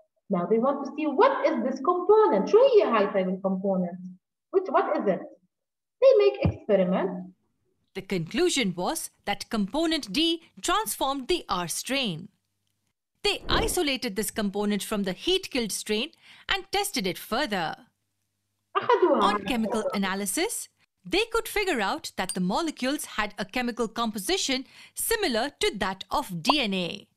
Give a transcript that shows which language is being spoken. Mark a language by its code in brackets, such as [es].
[en] Now they want to see what is this component. [ar] شو هي هاي طيب الكومبوننت؟ [en] What is it? They make experiment. The conclusion was that component D transformed the R strain. They isolated this component from the heat-killed strain and tested it further. On chemical analysis, they could figure out that the molecules had a chemical composition similar to that of DNA.